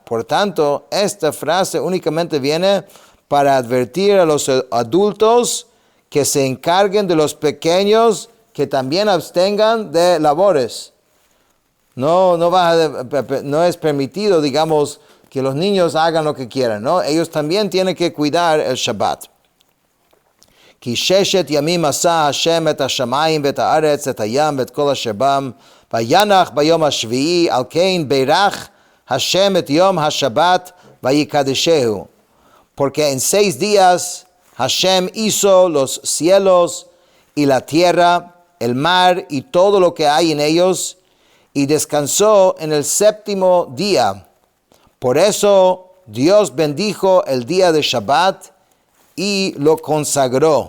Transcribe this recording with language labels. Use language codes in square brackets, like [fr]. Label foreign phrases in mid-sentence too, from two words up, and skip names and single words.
[es] Por tanto, esta frase únicamente viene para advertir a los adultos que se encarguen de los pequeños que también abstengan de labores. No es permitido, digamos, que los niños hagan lo que quieran, ¿no? Ellos también tienen que cuidar el Shabbat. [he] כי ששת ימים עשה השם את השמיים ואת הארץ, את הים ואת כל אשר בם, וינח ביום השביעי, על כן בירך השם את יום השבת ויקדשהו. [es] Porque en 6 días Hashem hizo los cielos y la tierra, el mar y todo lo que hay en ellos, y descansó en el 7º día. Por eso Dios bendijo el día de Shabbat y lo consagró.